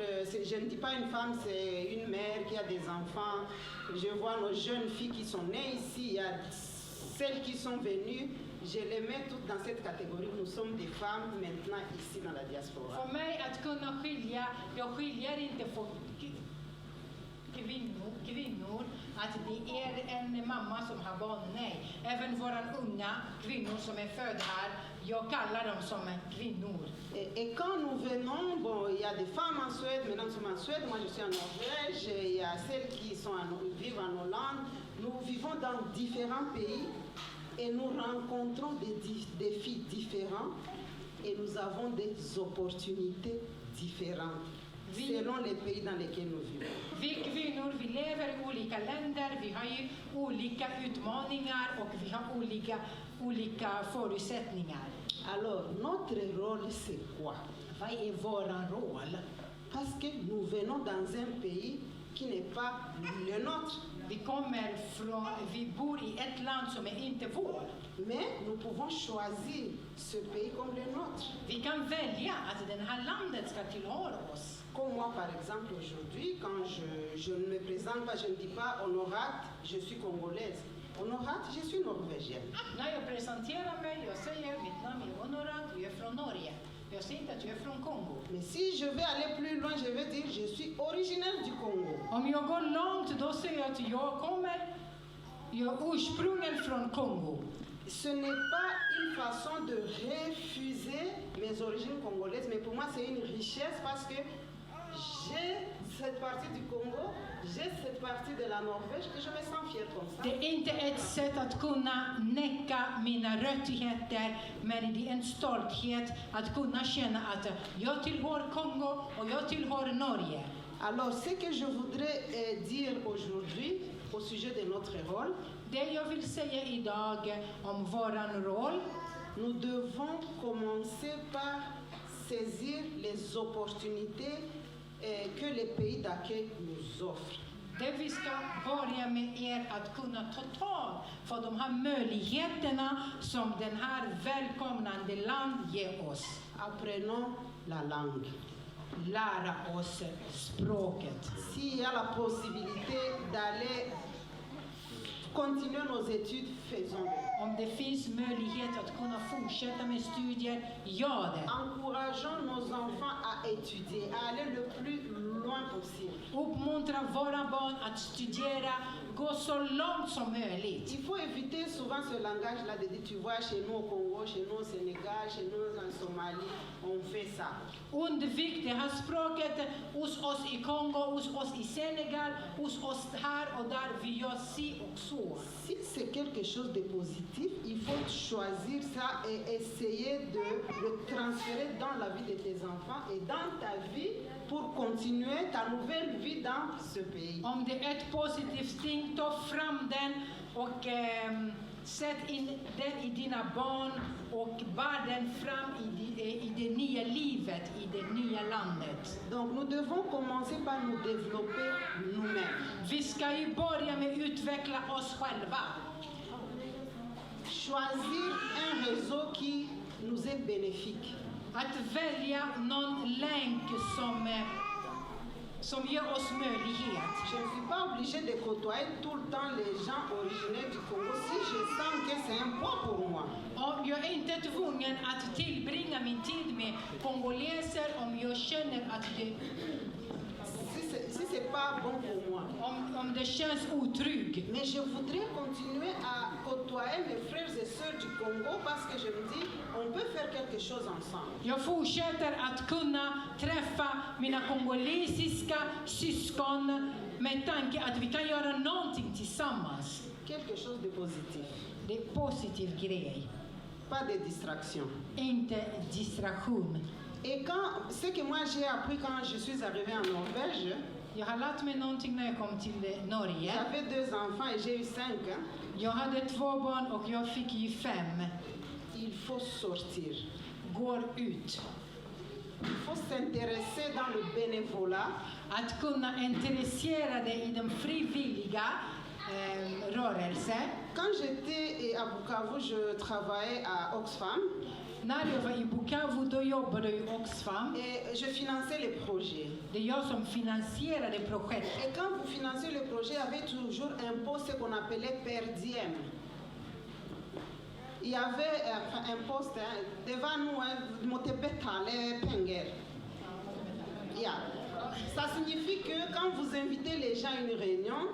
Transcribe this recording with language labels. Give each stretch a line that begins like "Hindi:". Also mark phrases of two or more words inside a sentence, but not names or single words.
French: Je ne dis pas une femme, c'est une mère qui a des enfants. Je vois nos jeunes filles qui sont nées ici, il y a celles qui sont venues. Je les mets toutes dans cette catégorie. Nous sommes des femmes maintenant ici dans la diaspora.
Swedish: För mig att kunna skilja, jag skiljer inte på kvinnor, att det är en mamma som har barn, nej. Även våra unga kvinnor som är födda här, jag kallar dem som kvinnor.
French: Et quand nous venons, bon, il y a des femmes en Suède, maintenant nous sommes en Suède, moi je suis en Norvège, il y a celles qui vivent en Hollande. Nous vivons dans différents pays et nous rencontrons des défis différents et nous avons des opportunités différentes selon les pays dans lesquels nous vivons.
Swedish: Vi kvinnor, vi lever i olika länder, vi har ju olika utmaningar och vi har olika förutsättningar.
French: Alors, notre rôle c'est quoi?
Swedish: Vad är våran roll?
French: Parce que nous venons dans un pays qui n'est pas le nôtre.
Swedish: Vi bor i ett land som är inte vår.
French: Mais nous pouvons choisir ce pays comme le nôtre.
Swedish: Vi kan välja att det här landet ska tillhöra oss.
French: Comme moi par exemple aujourd'hui, quand je ne me présente pas, je ne dis pas Honorate, je suis congolaise. Honorate, je suis norvégienne.
Swedish: När jag presenterar mig, jag säger mitt namn är Honorat, jag är från Norge. Jag säger inte att jag är från Kongo.
French: Mais si je vais aller plus loin, je vais dire je suis originaire du Congo.
Swedish: Om jag går långt, då säger jag att jag är ursprungen från Kongo.
French: Ce n'est pas une façon de refuser mes origines congolaises, mais pour moi c'est une richesse parce que j'ai cette partie du Congo, j'ai cette partie de la Norvège et je me sens fière comme ça.
Swedish: Det är inte ett sätt att kunna näcka mina rättigheter, men det är en stolthet att kunna känna att jag tillhör Kongo och jag tillhör Norge.
French: Alors, ce que je voudrais dire aujourd'hui au sujet de notre rôle,
Swedish: Det jag vill säga idag om våran roll,
French: nous devons commencer par saisir les opportunités que les pays d'accueil nous offrent.
Swedish: det vi ska börja med är att kunna ta tag för de här möjligheterna som den här välkomnande land ger oss.
French: Apprenons la langue.
Swedish: Lära oss språket.
French: S'il y a la possibilité d'aller continuer nos études, faisons-le.
Swedish: Om det finns möjlighet att kunna fortsätta med studier, gör det.
French: Encourageons nos enfants à étudier, à aller le plus loin possible.
Swedish: Uppmuntra våra barn att studera, gå så långt som möjligt.
French: Il faut éviter souvent ce langage-là de dire, tu vois, chez nous au Congo, chez nous au Sénégal, chez nous en Somalie, on fait ça.
Swedish: Undvik det här språket hos oss i Kongo, hos oss i Senegal, hos oss här och där. Vi gör si och så.
French: Si c'est quelque chose de positif, il faut choisir ça et essayer de le transférer dans la vie de tes enfants et dans ta vie pour continuer ta nouvelle vie dans ce pays.
Swedish: Om det är ett positivt ting, ta fram den och sätt in den i dina barn och bär den fram i det nya livet, i det nya landet.
French: Donc nous devons commencer par nous développer nous-mêmes.
Swedish: Vi ska ju börja med att utveckla oss själva.
French: Choisir un réseau qui nous est bénéfique.
Swedish: Att välja någon länk som ger oss möjlighet.
French: Je ne suis pas obligée de côtoyer tout le temps les gens originaires du Congo si je sens que c'est un poids pour moi.
Swedish: Om jag inte är tvungen att tillbringa min tid med kongoleser, om jag känner att det
French: Si c'est pas bon pour moi.
Swedish: om det känns otrygg.
French: Mais je voudrais continuer à côtoyer mes frères et sœurs du Congo parce que je me dis, on peut faire quelque chose ensemble.
Swedish: Jag fortsätter att kunna träffa mina kongolesiska syskon med tanke att vi kan göra någonting tillsammans.
French: Quelque chose de positif.
Swedish: Det är en positiv grej.
French: Pas de distraction.
Swedish: Inte distraktion.
French: Et quand, ce que moi j'ai appris quand je suis arrivée en Norvège,
Swedish: Jag har lärt mig någonting när jag kom till Norge.
French: j'avais 2 enfants et j'ai eu 5.
Swedish: Jag hade 2 barn och jag fick ju 5.
French: Il faut sortir.
Swedish: Går ut.
French: Il faut s'intéresser dans le bénévolat.
Swedish: Att kunna intressera dig i den frivilliga rörelse.
French: Quand j'étais à Bukavu, je travaillais à Oxfam
Swedish: När jag var i Bukavu då jobbade jag i Oxfam.
French: et je finançais les projets.
Swedish: Det är jag som finansierade projektet.
French: Et quand vous financez le projet, il y avait toujours un poste ce qu'on appelait
Latin: per diem.
French: Il y avait un poste devant nous, Motepetale Penger.
English: Yeah.
French: Ça signifie que quand vous invitez les gens à une réunion,